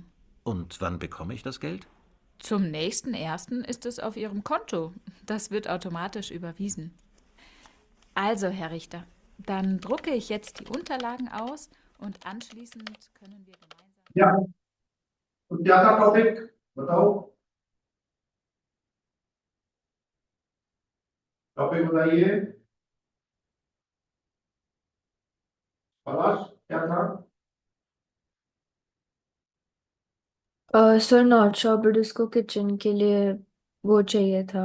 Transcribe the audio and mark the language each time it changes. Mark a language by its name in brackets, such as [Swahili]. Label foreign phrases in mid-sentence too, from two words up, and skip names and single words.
[German] Und wann bekomme ich das Geld? Zum nächsten 1. ist es auf Ihrem Konto. Das wird automatisch überwiesen. Also, Herr Richter, dann drucke ich jetzt die Unterlagen aus und anschließend können wir gemeinsam... Ja, und [Hindi] क्या था टॉपिक बताओ, टॉपिक बताइए। पलाश, क्या था? [English] Sir not sure, [Hindi] बट उसको किचन के लिए वो चाहिए था।